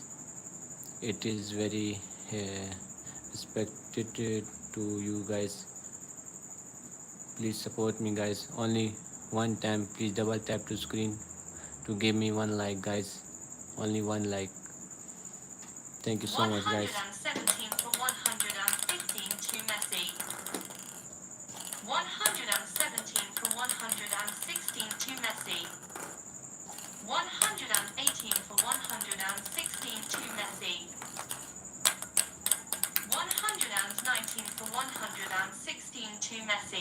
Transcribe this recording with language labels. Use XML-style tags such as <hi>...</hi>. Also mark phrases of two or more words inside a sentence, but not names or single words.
<en>It is very respected to you guys. Please support me guys. Only one time, please double tap to screen to give me one like guys. Only one like. Thank you so much guys. 117 for 115 to Messi. 117 for 116 to Messi. 118 for 116 to Messi. 119 for 116 to Messi.</en>